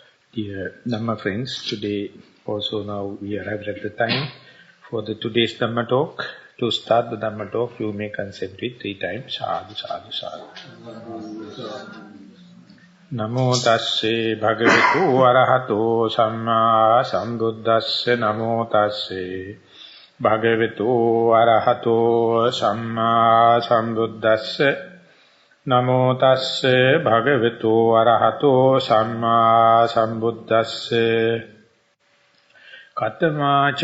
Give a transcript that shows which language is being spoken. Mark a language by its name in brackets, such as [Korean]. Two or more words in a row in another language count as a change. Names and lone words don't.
[English] Dear Dhamma friends, today also now we arrived at the time for the today's Dhamma talk. To start the Dhamma talk, you may concentrate 3 times. [Pali] Sadhu, sadhu, sadhu. Namo tasse bhagavato arahato samma sambuddhasse namo tasse bhagavato arahato samma sambuddhasse Namo tasse bhagavato arahato samma sambuddhasse Katamacha